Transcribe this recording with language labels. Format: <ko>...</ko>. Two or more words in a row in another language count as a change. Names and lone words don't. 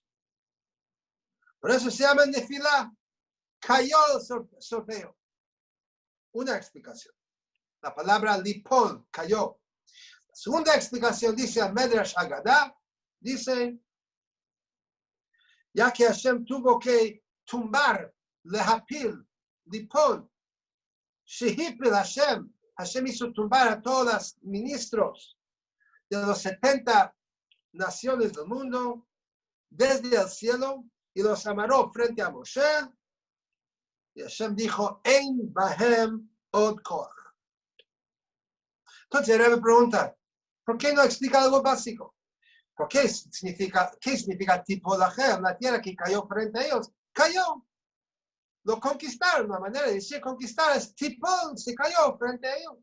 <es>Por eso se llama Nefilá, cayó el sorteo. Una explicación. La palabra lipol, cayó. La segunda explicación dice el Medrash Haggadah, dice, ya que Hashem tuvo que tumbar,</es> <he>להפיל, ליפול, שהפיל</he> <es>Hashem, Hashem hizo tumbar a todos los ministros de los 70 naciones del mundo desde el cielo y los amarró frente a Moshe. Y Hashem dijo,</es> <he>אין בהם עוד כח.</he> <es>Entonces el Rebbe pregunta, ¿por qué no explica algo básico? ¿Qué significa Tipolachem? La tierra que cayó frente a ellos, cayó. Lo conquistaron. La manera de decir conquistar es Tipol, se cayó frente a ellos.</es>